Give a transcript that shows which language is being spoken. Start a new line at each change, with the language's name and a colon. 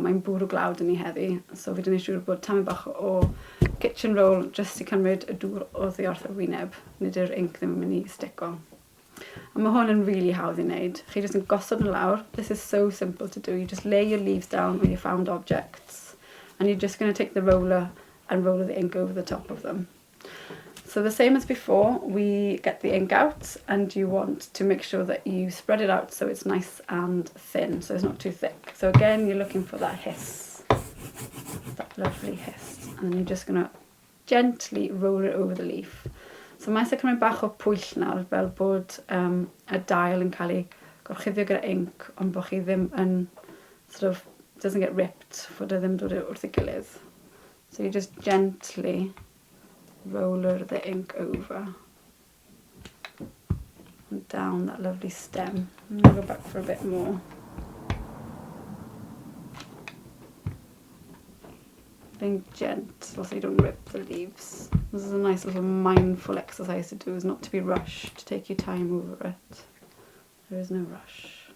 Welsh: Mae'n bwrw glawd yn ei heddi. So fi wedi gwneud siŵr bod tamed bach o kitchen roll just I cymryd y dŵr oddi wrth y wyneb. Nid yw'r ink ddim yn mynd I stico. A mae hwn yn really hawdd I wneud. Chi just yn gosod nhw lawr.
English: This is so simple to do. You just lay your leaves down on your found objects. And you're just going to take the roller and roll the ink over the top of them. So the same as before, we get the ink out and you want to make sure that you spread it out so it's nice and thin, so it's not too thick. So again, you're looking for that hiss, that lovely hiss. And then you're just going to gently roll it over the leaf.
Welsh: So mae eisiau cymryd bach o pwyll nawr fel bod y dail yn cael ei gorchuddio gyda ink, ond bod chi ddim yn,
English: sort of, doesn't get ripped,
Welsh: fod e ddim dod wrth ei gilydd.
English: So you just gently roller the ink over and down that lovely stem. I'm going to go back for a bit more. Being gentle so you don't rip the leaves. This is a nice little mindful exercise to do, is not to be rushed, take your time over it. There is no rush.